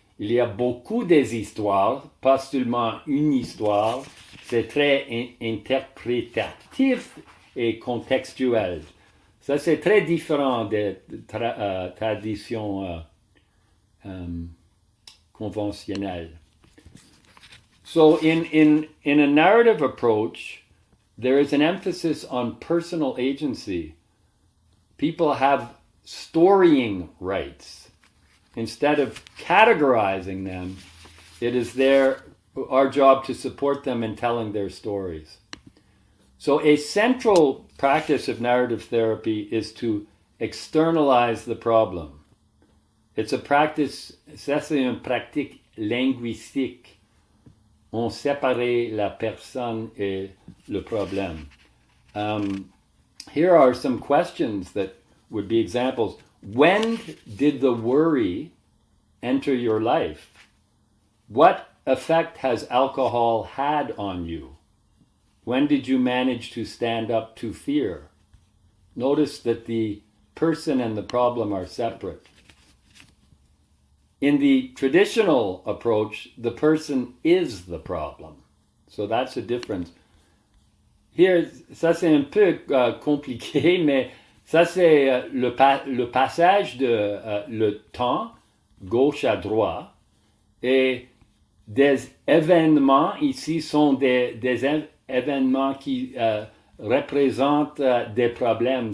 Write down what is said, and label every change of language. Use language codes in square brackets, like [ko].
[fr] Il y a beaucoup des histoires, pas seulement une histoire. C'est très interprétatif et contextuel. Ça, c'est très différent des traditions conventionnelles. [en] So in a narrative approach, there is an emphasis on personal agency. People have storying rights. Instead of categorizing them, it is our job to support them in telling their stories. So a central practice of narrative therapy is to externalize the problem. It's a practice, [fr] ça c'est une pratique linguistique. On sépare la personne et le problème. [en] Here are some questions that would be examples. When did the worry enter your life? What effect has alcohol had on you? When did you manage to stand up to fear? Notice that the person and the problem are separate. In the traditional approach, the person is the problem. So that's a difference. [fr] Here, ça c'est un peu compliqué, mais ça c'est le passage de le temps, gauche à droite, et des événements ici sont des événements qui représentent des problèmes.